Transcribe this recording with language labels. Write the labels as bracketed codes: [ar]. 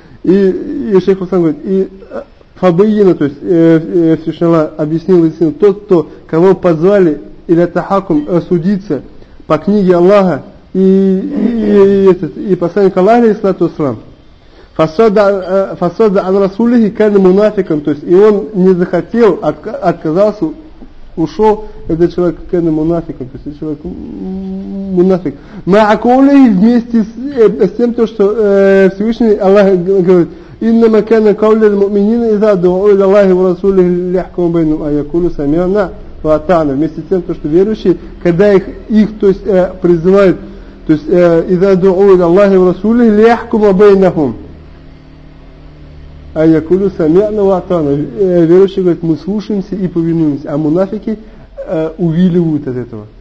[ru] И шейх Ислам говорит: «И фабайяна», то есть Всевышний Аллах объяснил, тот, кто, кого позвали иля тахакум судиться по книге Аллаха, и посланник Аллаха, алейхиссалату вассалам, фасада ан расулихи кана мунафиком, то есть и он не захотел, отказался, ушел, этот человек кана мунафиком, то есть человек мунафик. Маакулихи вместе с тем, то, что Всевышний Аллах говорит, [ar] إنما كان قول المؤمنين إذا دعوا إلى الله ورسوله ليحكم بينهم أن يقولوا سمعنا وأطعنا. [ru] Вместе с тем, то, что верующие, когда их то есть, [ar] призывают, то есть إذا دعوا إلى الله ورسوله ليحكم بينهم أن يقولوا سمعنا وأطعنا. [ru] Верующие говорят, мы слушаемся и повинуемся, а мунафики увиливают от этого.